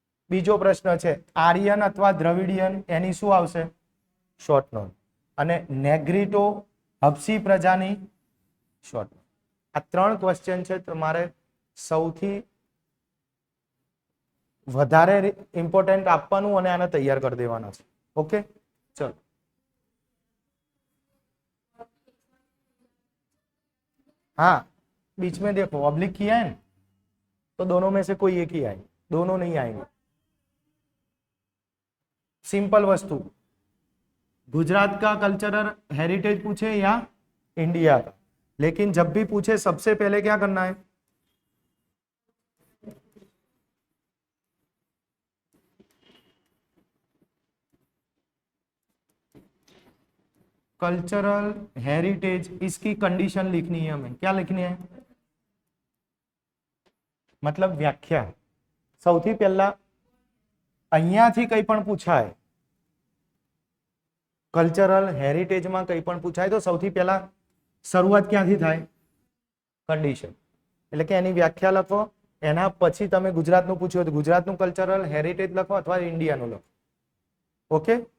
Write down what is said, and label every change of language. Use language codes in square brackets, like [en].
[gu] બીજો પ્રશ્ન છે આર્યન અથવા દ્રવિડિયન, એની શું આવશે? Short note. અને નેગ્રીટો હબસી પ્રજાની શોર્ટ નોટ. આ 3 ક્વેશ્ચન છે તમારે સૌથી વધારે ઇમ્પોર્ટન્ટ આપવાનું અને આને તૈયાર કરી દેવાના છે. [hi] ओके चलो हाँ बीच में देखो ऑब्लिक किया है ना तो दोनों में से कोई एक ही आएंगे, दोनों नहीं आएंगे. सिंपल वस्तु, गुजरात का कल्चरल हेरिटेज पूछे या इंडिया का, लेकिन जब भी पूछे सबसे पहले क्या करना है? कल्चरल हेरिटेज, इसकी कंडीशन लिखनी है हमें. क्या लिखनी है? मतलब व्याख्या. [gu] સૌથી પહેલા અહીંયાથી કંઈ પણ પૂછાય, કલ્ચરલ હેરિટેજમાં કંઈ પણ પૂછાય તો સૌથી પહેલા શરૂઆત ક્યાંથી થાય? કન્ડિશન. એટલે કે એની વ્યાખ્યા લખો, એના પછી તમે ગુજરાતનું પૂછ્યું તો ગુજરાતનું કલ્ચરલ હેરિટેજ લખો અથવા ઇન્ડિયાનું લખો. ઓકે.